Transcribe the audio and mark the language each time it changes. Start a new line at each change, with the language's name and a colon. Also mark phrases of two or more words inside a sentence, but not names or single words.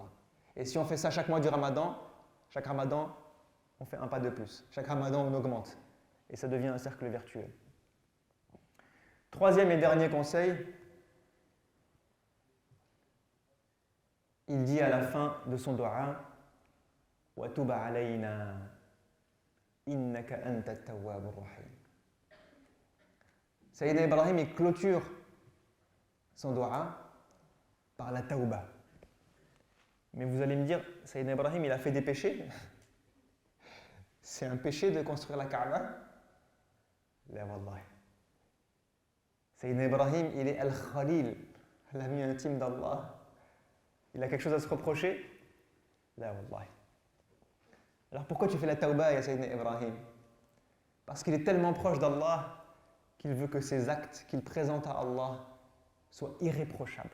French: Et si on fait ça chaque mois du Ramadan, chaque Ramadan, on fait un pas de plus. Chaque Ramadan, on augmente. Et ça devient un cercle vertueux. Troisième et dernier conseil, il dit à la fin de son dua,
Arabic: وتب علينا إنك أنت التواب الرحيم.
French: Sayyidina Ibrahim, il clôture son dua par la tauba. Mais vous allez me dire, Sayyidina Ibrahim, il a fait des péchés? C'est un péché de construire la Kaaba?
Arabic: لا والله.
French: Sayyidina Ibrahim, il est Al-Khalil, l'ami intime d'Allah. Il a quelque chose à se reprocher?
Arabic: لا والله.
French: Alors pourquoi tu fais la tauba, ya Sayyidina Ibrahim? Parce qu'il est tellement proche d'Allah qu'il veut que ses actes qu'il présente à Allah soient irréprochables.